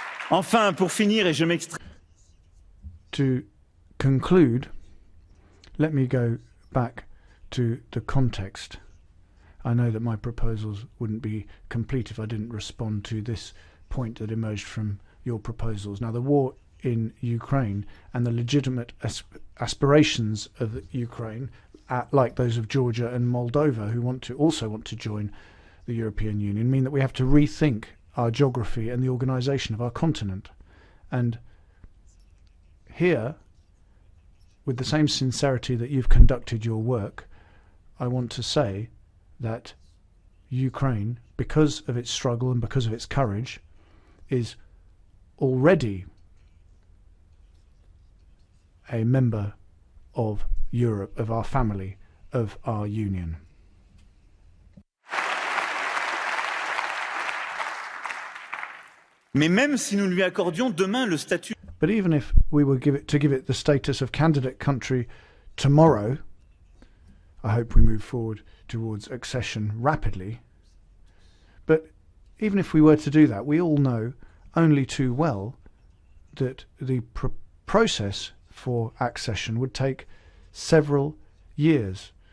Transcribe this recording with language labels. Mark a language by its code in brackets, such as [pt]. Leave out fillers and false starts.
[fr] Enfin, pour finir, et je m'extrais. [en] To conclude, let me go back to the context. I know that my proposals wouldn't be complete if I didn't respond to this point that emerged from your proposals. Now, the war in Ukraine and the legitimate aspirations of Ukraine, like those of Georgia and Moldova, who also want to join the European Union, mean that we have to rethink our geography and the organisation of our continent. And here, with the same sincerity that you've conducted your work, I want to say that Ukraine, because of its struggle and because of its courage, is already a member of Europe, of our family, of our union. [fr] Mais même si nous lui accordions demain le statut. [en] But even if we were to give it the status of candidate country tomorrow, I hope we move forward towards accession rapidly. But even if we were to do that, we all know only too well that the process for accession would take several years.